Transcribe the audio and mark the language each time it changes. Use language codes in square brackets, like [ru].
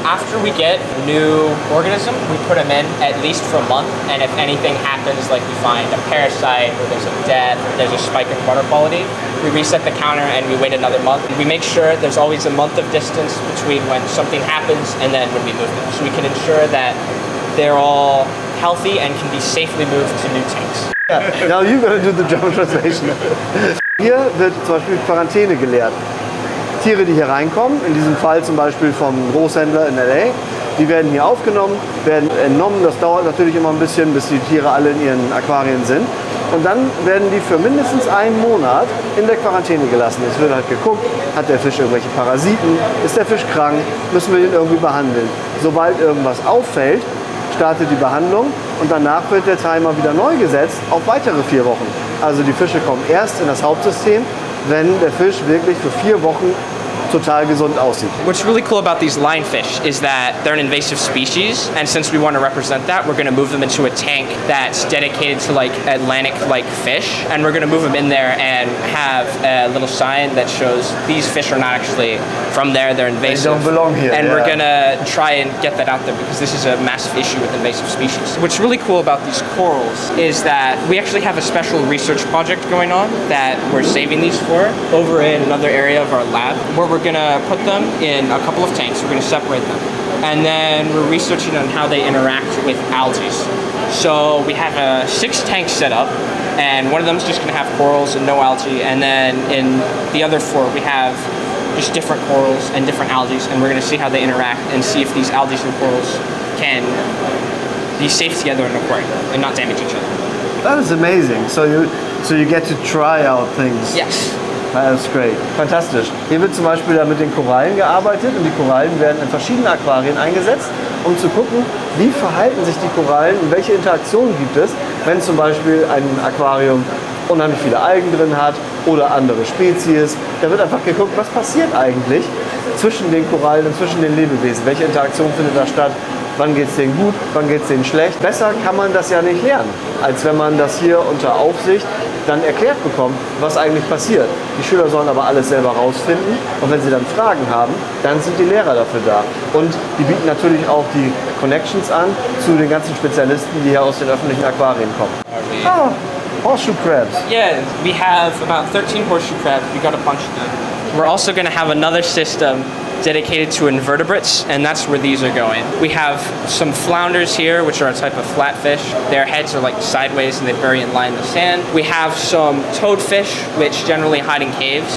[en] After we get a new organism, we put them in at least for a month, and if anything happens, like we find a parasite or there's a death or there's a spike in water quality, we reset the counter and we wait another month. We make sure there's always a month of distance between when something happens and then when we move them, so we can ensure that they're all healthy and can be safely moved to new tanks. Yeah, now you're going to do the German translation. [de] Hier wird zum Beispiel Quarantäne gelehrt. Tiere, die hier reinkommen, in diesem Fall zum Beispiel vom Großhändler in LA, die werden hier aufgenommen, werden entnommen. Das dauert natürlich immer ein bisschen, bis die Tiere alle in ihren Aquarien sind. Und dann werden die für mindestens einen Monat in der Quarantäne gelassen. Es wird halt geguckt, hat der Fisch irgendwelche Parasiten, ist der Fisch krank, müssen wir ihn irgendwie behandeln. Sobald irgendwas auffällt, startet die Behandlung und danach wird der Timer wieder neu gesetzt auf weitere 4 Wochen. Also die Fische kommen erst in das Hauptsystem, wenn der Fisch wirklich für 4 Wochen total gesund aussieht. [en] What's really cool about these lionfish is that they're an invasive species, and since we want to represent that, we're going to move them into a tank that's dedicated to like Atlantic-like fish, and we're going to move them in there and have a little sign that shows these fish are not actually from there, they're invasive. They don't belong here. And we're going to try and get that out there because this is a massive issue with invasive species. What's really cool about these corals is that we actually have a special research project going on that we're saving these for over in another area of our lab, where we're going to put them in a couple of tanks. We're going to separate them. And then we're researching on how they interact with algae. So we have 6 tanks set up, and one of them is just going to have corals and no algae. And then in the other 4, we have just different corals and different algae, and we're going to see how they interact and see if these algae and corals can be safe together in an aquarium and not damage each other. That is amazing. So you get to try out things. Yes. That's great. Fantastisch. [de] Hier wird zum Beispiel mit den Korallen gearbeitet und die Korallen werden in verschiedene Aquarien eingesetzt, um zu gucken, wie verhalten sich die Korallen und welche Interaktionen gibt es, wenn zum Beispiel ein Aquarium unheimlich viele Algen drin hat oder andere Spezies. Da wird einfach geguckt, was passiert eigentlich zwischen den Korallen und zwischen den Lebewesen. Welche Interaktion findet da statt? Wann geht es denen gut, wann geht es denen schlecht? Besser kann man das ja nicht lernen, als wenn man das hier unter Aufsicht dann erklärt bekommen, was eigentlich passiert. Die Schüler sollen aber alles selber rausfinden und wenn sie dann Fragen haben, dann sind die Lehrer dafür da. Und die bieten natürlich auch die Connections an zu den ganzen Spezialisten, die hier aus den öffentlichen Aquarien kommen. [en] Ah, horseshoe crabs. Yeah, we have about 13 horseshoe crabs. We got a bunch of them. We're also going to have another system dedicated to invertebrates, and that's where these are going. We have some flounders here, which are a type of flatfish. Their heads are like sideways and they bury in line in the sand. We have some toadfish, which generally hide in caves.